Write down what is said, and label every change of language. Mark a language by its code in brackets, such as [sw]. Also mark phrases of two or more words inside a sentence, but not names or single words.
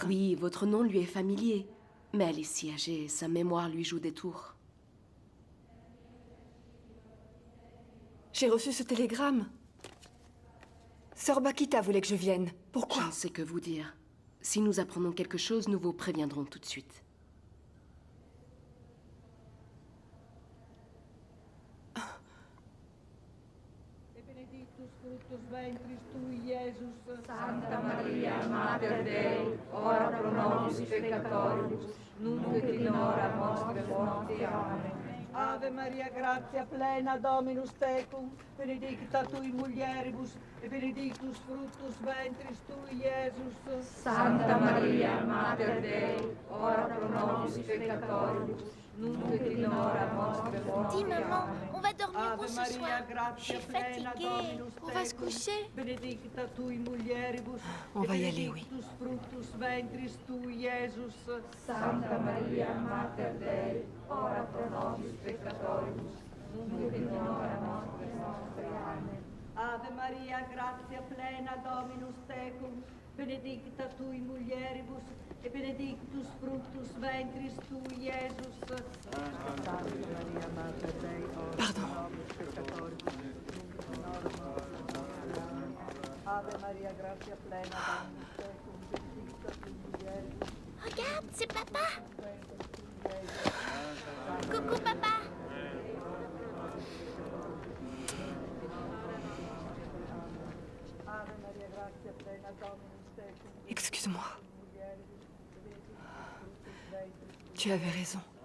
[fr] Oui, votre nom lui est familier. Mais elle est si âgée, sa mémoire lui joue des tours. J'ai reçu ce télégramme. Sœur Bakita voulait que je vienne. Pourquoi? Je ne sais que vous dire. Si nous apprenons quelque chose, nous vous préviendrons tout de suite. [la] Santa Maria, Mater Dei, ora pro nobis peccatoribus, nunc et in hora nostre morte. Amen. Ave Maria, gratia plena, Dominus tecum, benedicta tui mulieribus, et benedictus fructus ventris tui, Iesus. Santa Maria, Mater Dei, ora pro nobis peccatoribus, nunc et in hora nostre morte. [fr] Dis maman, on va dormir [la] Ave [fr] où ce [la] Maria, [fr] soir? Je [la] gratia [fr] suis [la] plena, [fr] fatiguée. [la] Dominus [fr] On va se [la] tecum, [fr] coucher? [la] benedicta tui mulieribus, [fr] On va y aller, oui. [la] benedictus fructus ventris tui, Iesus. Santa Maria, Mater Dei, ora pro nobis peccatoribus, nunc et in hora nostre morte. Amen. Ave Maria, gratia plena, Dominus tecum, benedicta tui mulieribus, et benedictus fructus ventris tui, Iesus. Santa Maria, Mater Dei, ora pro nobis peccatoribus, nunc et in hora mortis nostre. Amen. Ave Maria, gratia plena, Dominus tecum, benedicta tui mulieribus. [fr] Regarde, c'est papa. Coucou papa. Excuse-moi. Tu avais raison.